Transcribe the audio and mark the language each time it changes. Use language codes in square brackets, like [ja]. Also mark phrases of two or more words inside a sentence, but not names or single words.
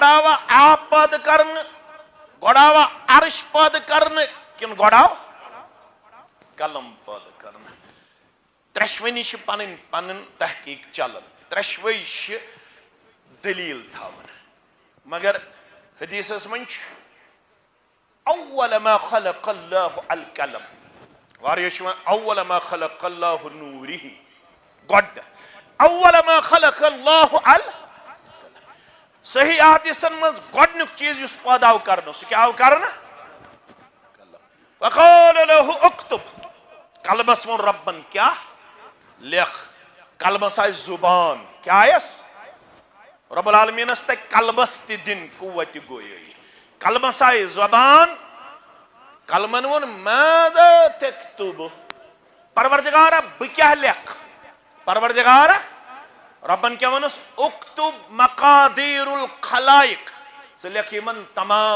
[ks] آوا آب پٲدٕ کرنہٕ گۄڈٕ آوا عرش پٲدٕ کرنہٕ کِنہٕ گۄڈٕ آو قلم پٲدٕ کرنہٕ ترٛٮ۪شوٕنی چھِ پنٕنۍ پنٕنۍ تحقیق چلان ترٛٮ۪شوٕے چھِ دلیٖل تھاوان مگر حدیثس منٛز چھُ [ar] اول ما خلق اللہ القلم [ks] واریاہ چھِ وَنان [ar] اول ما خلق اللہ نوٗرِہ [ks] گۄڈٕ [ar] اول ما خلق اللہ [ks] صحیح حدیثن منٛز گۄڈنیُک چیٖز یُس پٲدٕ آو کرنہٕ سُہ کیٛاہ آو کرنہٕ وقال [ar] له اکتب [ks] قلمس ووٚن ربن کیٛاہ لیکھ قلمس آیہِ زُبان کیٛاہ آیس رب العالمیٖنس تگہِ قلمس تہِ دِنۍ قوتِ گویٲیی قلمس آیہِ زبان قلمن ووٚن [ar] ماذا تکتب [ks] پروردگارا بہٕ کیٛاہ لیکھٕ پروردگارا ربن کیا ونس [ar] اکتب مقادیر الخلائق [ks] ژٕ لیکھ یمن تمام